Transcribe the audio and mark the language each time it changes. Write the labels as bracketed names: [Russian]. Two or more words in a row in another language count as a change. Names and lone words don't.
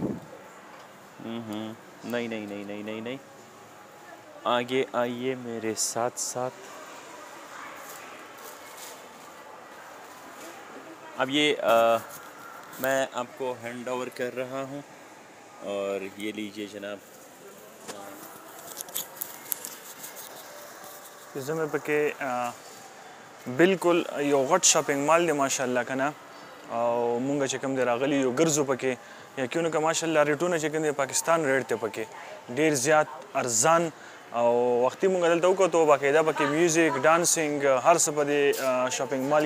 [Hindi] नहीं आगे आइए मेरे साथ अब ये मैं आपको हैंड ओवर कर रहा हूँ और ये लीजिए जनाब [Pashto] زمه پکې بالکل یو غټ [English] shopping mall [Pashto] دی ماشاءالله کنه او مونږ چې کوم دی راغلي یو ګرځو پکې یقینو که ماشاءالله ریټونه چې کوم دی پاکستان ریټ دی پکې ډېر زیات ارزان او وختي مونږ دلته وکتو باقاعده پکې [English] music dancing [Pashto] هر څه په دې [English] shopping mall